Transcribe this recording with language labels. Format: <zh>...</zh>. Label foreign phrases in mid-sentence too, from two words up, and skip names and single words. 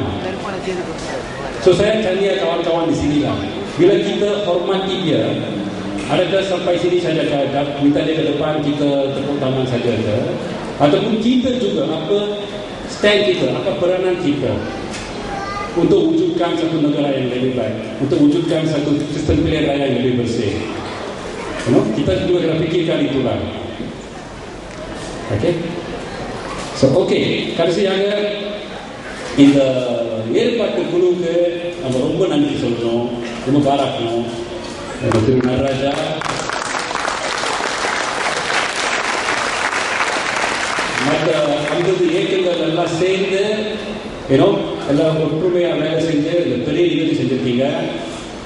<ms>So saya tanya kawan-kawan di sini lah, bila kita hormati dia, adakah sampai sini saja minta dia ke depan kita tepuk tangan saja ke? Ataupun kita juga apa stand kita, apa peranan kita untuk wujudkan satu negara yang lebih baik, untuk wujudkan satu sistem pilihan raya yang lebih bersih. Kita juga kena fikirkan itulah. Okay?</ms> <ta>So கடைசியாக இந்த ஏற்பாட்டு குழுவுக்கு நம்ம ரொம்ப நன்றி சொல்லணும், ரொம்ப பாராட்டணும். திரு நடராஜா, மற்ற 50 இயக்கங்கள் எல்லாம் சேர்ந்து எல்லாம் ஒற்றுமையாக வேலை செஞ்சு பெரிய நிகழ்ச்சி செஞ்சிருக்கீங்க.</ta>